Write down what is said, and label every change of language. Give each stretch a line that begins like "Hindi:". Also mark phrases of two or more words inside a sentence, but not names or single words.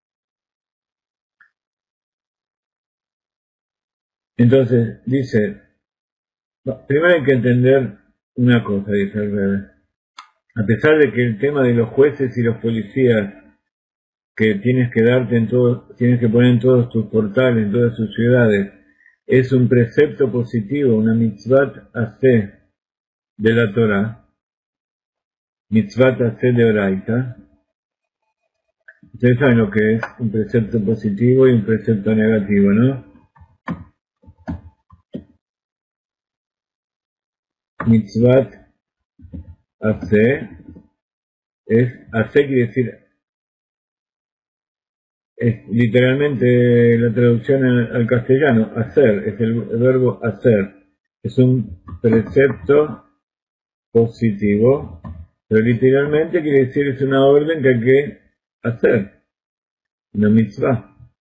Spanish: Entonces dice, primero hay que entender una cosa, dice el Rebbe. A pesar de que el tema de los jueces y los policías que tienes que darte tienes que poner en todos tus portales, en todas tus ciudades, es un precepto positivo, una
Hebrew: מצוות עשה
Spanish: de la Torah,
Hebrew: מצוות עשה דאורייתא.
Spanish: Ustedes saben lo que es un precepto positivo y un precepto negativo, ¿no?
Hebrew: מצוות עשה
Spanish: quiere decir, es literalmente la traducción al castellano, hacer, es el verbo hacer. Es un precepto positivo, pero literalmente quiere decir es una orden que hay que hacer, una mitzvah.